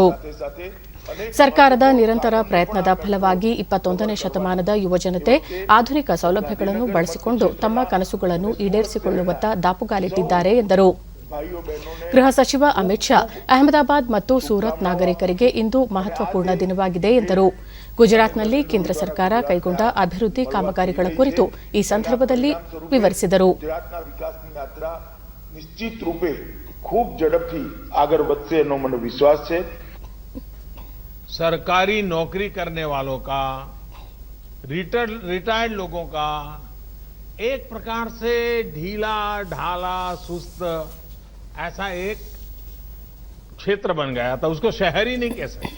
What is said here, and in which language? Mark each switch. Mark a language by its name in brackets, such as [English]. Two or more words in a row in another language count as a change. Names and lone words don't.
[Kannada] ಸರ್ಕಾರದ ನಿರಂತರ ಪ್ರಯತ್ನದ ಫಲವಾಗಿ 21ನೇ ಶತಮಾನದ ಯುವಜನತೆ ಆಧುನಿಕ ಸೌಲಭ್ಯಗಳನ್ನು ಬಳಸಿಕೊಂಡು ತಮ್ಮ ಕನಸುಗಳನ್ನು ಈಡೇರಿಸಿಕೊಳ್ಳುವತ್ತ ದಾಪುಗಾಲಿಟ್ಟಿದ್ದಾರೆ ಎಂದರು. ಗೃಹ ಸಚಿವ ಅಮಿತ್ ಶಾ ಅಹಮದಾಬಾದ್ ಮತ್ತು ಸೂರತ್ ನಾಗರಿಕರಿಗೆ ಇಂದು ಮಹತ್ವಪೂರ್ಣ ದಿನವಾಗಿದೆ ಎಂದರು. ಗುಜರಾತ್ನಲ್ಲಿ ಕೇಂದ್ರ ಸರ್ಕಾರ ಕೈಗೊಂಡ ಅಭಿವೃದ್ಧಿ ಕಾಮಗಾರಿಗಳ ಕುರಿತು ಈ ಸಂದರ್ಭದಲ್ಲಿ ವಿವರಿಸಿದರು. [Gujarati] નિશ્ચિત રૂપે ખૂબ ઝડપથી આગળ વધશે એનો મને વિશ્વાસ છે. [Hindi] सरकारी नौकरी करने वालों का, रिटायर्ड लोगों का एक प्रकार से ढीला ढाला सुस्त ऐसा एक क्षेत्र बन गया था, उसको शहर ही नहीं कह सकते।